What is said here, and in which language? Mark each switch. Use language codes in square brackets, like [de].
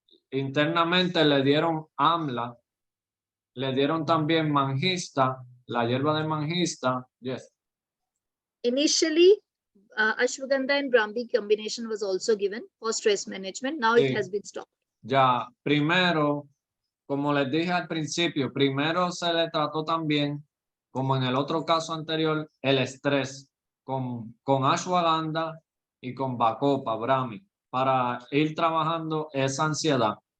[es] Internamente le dieron amla, le dieron también manjista, la hierba de manjista. [en] Yes. Initially, ashwagandha and Brahmi combination was also given for stress management. Now [es] Sí. [en] it has been stopped. [es] Ya, primero, como les dije al principio, primero se le trató también, como en el otro caso anterior, el estrés con ashwagandha y con bacopa, Brahmi, para ir trabajando esa ansiedad.